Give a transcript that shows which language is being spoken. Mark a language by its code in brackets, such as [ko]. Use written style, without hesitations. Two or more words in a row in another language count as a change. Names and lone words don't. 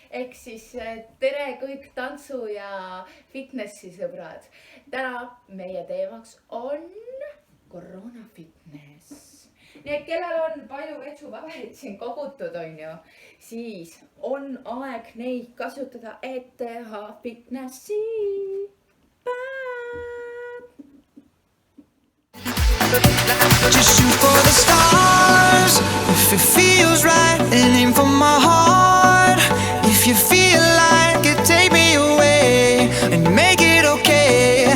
[et] ehk siis tere kõik tantsu ja fitnessi sõbrad. täna meie teemaks on koroona fitness. nii et kellel on palju vetsupaberit siin kogutud, on ju, siis on aeg neid kasutada, et teha fitnessi. [en] Just shoot for the stars. If it feels right, and aim for my heart. If you feel like it, take me away and make it okay.